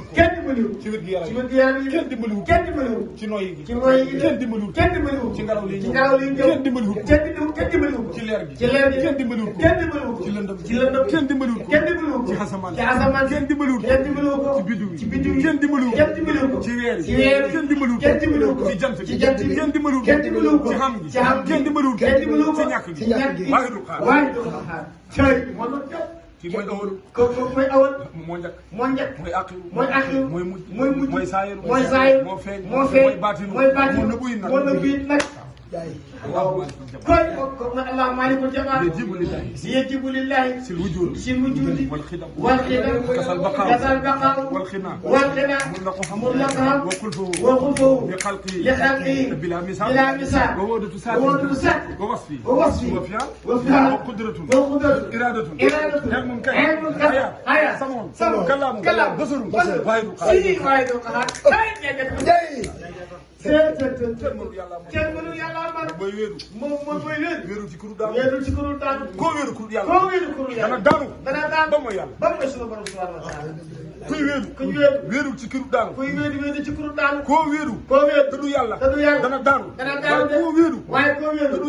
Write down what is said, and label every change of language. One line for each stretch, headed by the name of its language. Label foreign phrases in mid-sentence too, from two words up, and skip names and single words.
Wolof: ko ci wér gi yaram kenn dimbali ko ci noyyi gi kenn dimbali ko ci ngelaw li kenn dimbali ko ci leer gi kenn dimbali ko ci lëndëm kenn dimbali ko ci asamaan kenn dimbali ko ci biddiw yi kenn dimbali ko ci weer yi kenn dimbali ko ci jant bi kenn dimbali ko ci xam gi kenn dimbali ko ci ñàkk gi waahidu xaar kii mooy awal mooy awal moo njëkk mooy axiru mooy mujj mooy saayir moo feeñ mooy baatinu moo nëbbu yi nag
Arabic: koy الله الملك الجبار يجب لله للوجود والقدم كذا البقاء والغنى المطلق وخلفه للخلق بلا مثال ووحدة الذات والوصف والفعال وقدرة إرادة علم حياة سمع كلام بصر واحد
Wolof: kenn mënu yàlla mooy wéeru moom mooy wéeru ci kuréel daanu koo wéeru kuréel yàlla dana daanu ba mooy yàlla ba mooy sunu borom
Arabic: سبحانه وتعالى
Wolof: kuy wéeru ci kuréel daanu kuy wéeru ci kuréel daanu koo wéeru te du yàlla dana daanu waaye koo wéeru te du